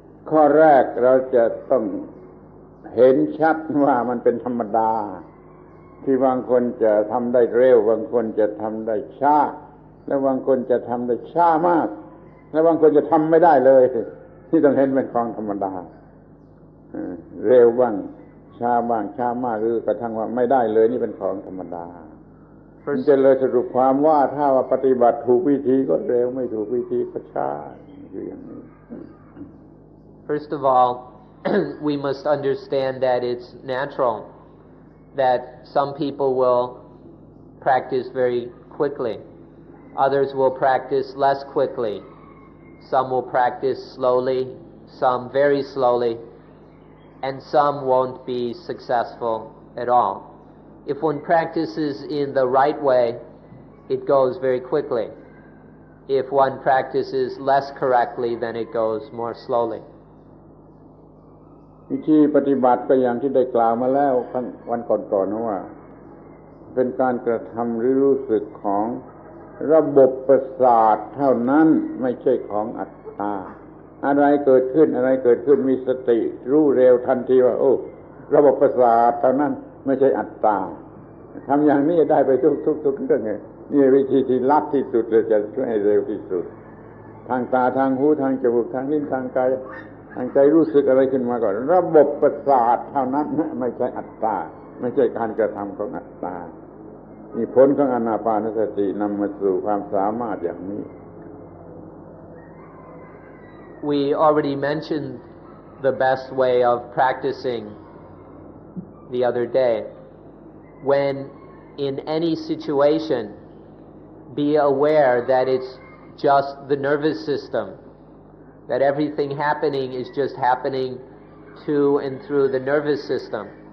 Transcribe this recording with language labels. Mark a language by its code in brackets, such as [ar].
[th] ข้อแรกเราจะต้องเห็นชัดว่ามันเป็นธรรมดาที่บางคนจะทำได้เร็วบางคนจะทำได้ช้าและบางคนจะทำได้ช้ามากและบางคนจะทำไม่ได้เลยที่ต้องเห็นเป็นของธรรมดาเร็วบ้าง ช้าบ้างช้ามากหรือกระทั่งว่าไม่ได้เลยนี่เป็นของธรรมดามันจะเลยสรุปความว่าถ้าว่าปฏิบัติถูกวิธีก็เร็วไม่ถูกวิธีก็ช้าคืออย่างนี้ [en] First of all, we must understand that it's natural that some people will practice very quickly. Others will practice less quickly. Some will practice slowly, some very slowly, and some won't be successful at all. If one practices in the right way, it goes very quickly. If one practices less correctly, then it goes more slowly. [th] วิธีปฏิบัติก็อย่างที่ได้กล่าวมาแล้ววันก่อนๆว่าเป็นการกระทำหรือรู้สึกของระบบประสาทเท่านั้นไม่ใช่ของอัตตาอะไรเกิดขึ้นมีสติรู้เร็วทันทีว่าโอ้ระบบประสาทเท่านั้นไม่ใช่อัตตา ทำอย่างนี้ได้ไปทุกเรื่องเลยนี่วิธีที่ลัดที่สุดเลยจะช่วยให้เร็วที่สุดทางตาทางหูทางจมูกทางลิ้นทางกายทางใจรู้สึกอะไรขึ้นมาก่อนระบบประสาทเท่านั้นไม่ใช่อัตตาไม่ใช่การกระทำของอัตตานี่ผลของอานาปานสตินำมาสู่ความสามารถอย่างนี้ [en] We already mentioned the best way of practicing the other day. When in any situation, be aware that it's just the nervous system, that everything happening is just happening to and through the nervous system.